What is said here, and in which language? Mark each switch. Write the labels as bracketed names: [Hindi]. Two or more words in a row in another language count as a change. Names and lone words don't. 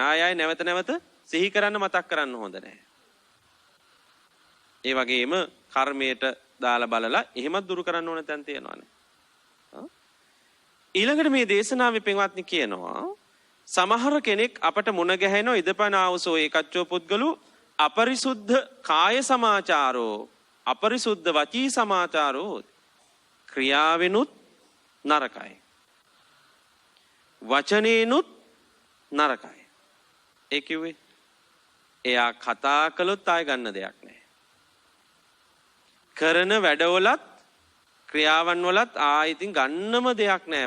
[Sinhala] ආය නැවත නැවත සිහි කරන්න මතක් කරන්න හොඳ නැහැ. ඒ වගේම කර්මයට දාලා බලලා එහෙමත් දුරු කරන්න ඕන තැන් තියෙනවානේ. ඊළඟට මේ දේශනාවේ පින්වත්නි කියනවා සමහර කෙනෙක් අපට මුණ ගැහෙනවා [Pali] ඉදපන ආවසෝ ඒකච්චෝ පුද්ගලු අපරිසුද්ධ කාය සමාචාරෝ අපරිසුද්ධ වචී සමාචාරෝ [Sinhala] ක්‍රියාවෙනුත් නරකයි වචනේනුත් නරකයි. ඒ කිව්වේ එයා කතා කළොත් ආය ගන්න දෙයක් නැහැ. කරන වැඩවලත් ක්‍රියාවන් වලත් ඉතින් ගන්නම දෙයක් නැහැ.